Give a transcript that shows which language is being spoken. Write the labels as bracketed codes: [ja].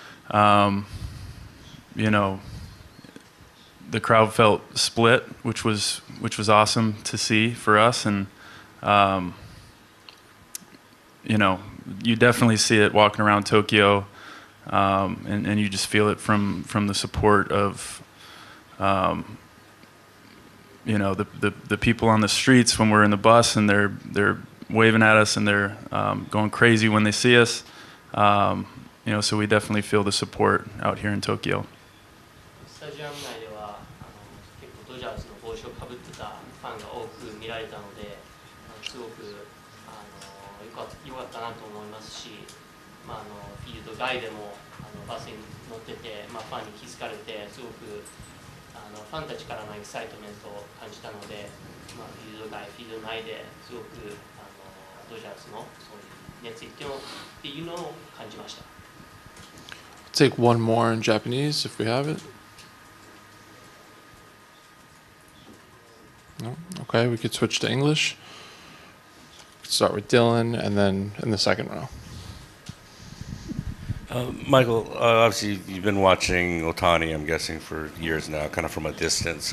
[en] The crowd felt split, which was awesome to see for us, and you definitely see it walking around Tokyo, and you just feel it from the support of. The people on the streets when we're in the bus and they're waving at us and they're going crazy when they see us. So we definitely feel the support out here in Tokyo. [ja] スタジアム内では結構ドジャースの帽子をかぶってたファンが多く見られたので、良かったなと思いますし、フィールド外でもバスに乗ってて、ファンに気づかれて、すごくファンたちからのエキサイトメントを感じたので、フィールド外、フィールド内ですごくドジャースのそういう熱意っていうのを感じました。 [en] Take one more in Japanese if we have it. No? Okay, we could switch to English. Start with Dylan and then in the second row. Michael, obviously you've been watching Ohtani, I'm guessing, for years now, kind of from a distance.